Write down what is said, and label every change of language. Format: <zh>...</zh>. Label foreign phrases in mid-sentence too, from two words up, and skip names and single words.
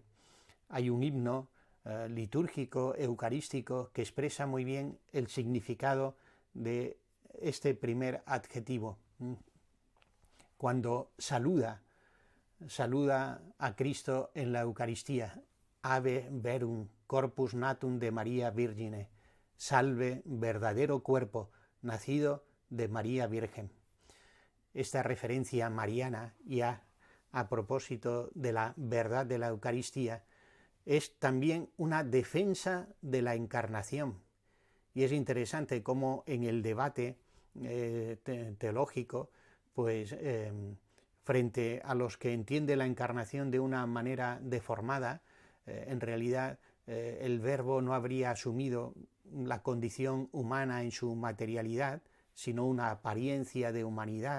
<es>Hay un himno litúrgico, eucarístico, que expresa muy bien el significado de este primer adjetivo. Cuando saluda a Cristo en la Eucaristía,</es> <la>Ave verum corpus natum de María Virgine,</la> <es>salve verdadero cuerpo nacido de María Virgen. Esta referencia mariana, ya a propósito de la verdad de la Eucaristía, es también una defensa de la encarnación. Y es interesante cómo en el debate teológico, pues frente a los que entienden la encarnación de una manera deformada, en realidad el Verbo no habría asumido la condición humana en su materialidad, sino una apariencia de humanidad.</es>